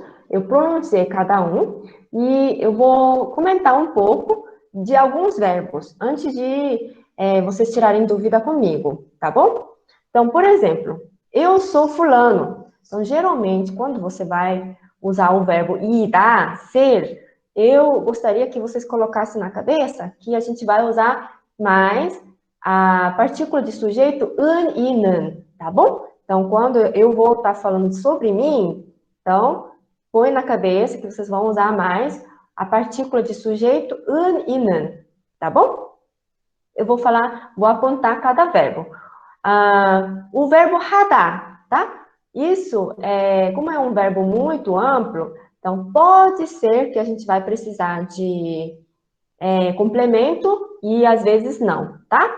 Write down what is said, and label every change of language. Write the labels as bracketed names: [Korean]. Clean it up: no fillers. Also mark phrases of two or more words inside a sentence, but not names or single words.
[Portuguese] Eu pronunciei cada um e eu vou comentar um pouco de alguns verbos, antes de vocês tirarem dúvida comigo, tá bom? Então, por exemplo, eu sou fulano. Então, geralmente, quando você vai usar o verbo ir, ser, eu gostaria que vocês colocassem na cabeça que a gente vai usar mais a partícula de sujeito [Korean] 은, 이는, [Portuguese] tá bom? Então, quando eu vou estar falando sobre mim, então, põe na cabeça que vocês vão usar mais a partícula de sujeito [Korean] 은, 이는, [Portuguese] tá bom? Eu vou falar, vou apontar cada verbo. O verbo 하다, tá? Isso, como é um verbo muito amplo, então pode ser que a gente vai precisar de complemento e às vezes não, tá?